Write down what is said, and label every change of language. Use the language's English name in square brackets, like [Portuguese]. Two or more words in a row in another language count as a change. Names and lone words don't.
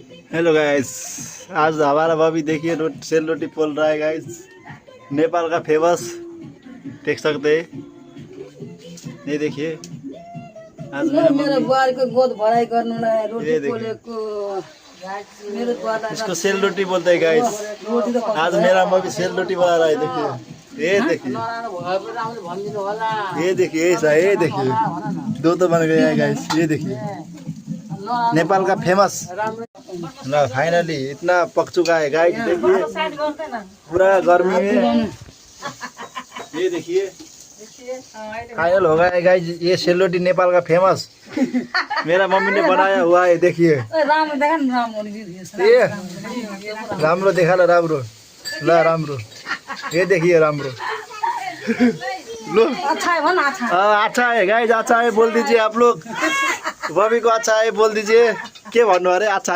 [English] hello guys, [Hindi] आज हमारा बॉबी देखिए सेल रोटी पोल रहा है गाइस। नेपाल का फेमस, देख सकते हैं। ये देखिए आज [Nepali] मेरो बुहारी को [Hindi] गोद भराई [Nepali] गर्नुलाई [Hindi] ये रोटी देखिए। [Nepali] पोलेको मेरो बुहारी [Hindi] इसको सेल रोटी बोलते हैं गाइस। [Nepali] रोटी त [Hindi] आज मेरा बॉबी सेल रोटी बना रहा है। देखिए ये देखिए, [Nepali] नराम्रो भयो भने राम्ररी भनिदिनु होला। [Hindi] ये देखिए ऐसा, ये देखिए दो तो बन गया है गाइस। ये देखिए नेपाल का फेमस ना, फाइनली इतना पक चुका है गाइस। देखिए पूरा गर्मी में ये देखिए फाइनल हो गया है गाइस। ये सेलरोटी नेपाल का फेमस मेरा मम्मी ने बनाया हुआ है। देखिए [Nepali] राम्रो देखा न राम्रो नि ये राम्रो देखा ल, राम्रो ल, राम्रो ये देखिए राम्रो लो। [Hindi] अच्छा है भन अच्छा अच्छा है गाइस, अच्छा है बोल दीजिए आप लोग। बॉबी को अच्छा है बोल दीजिए। [Nepali] के भन्नु अरे [Hindi] अच्छा है।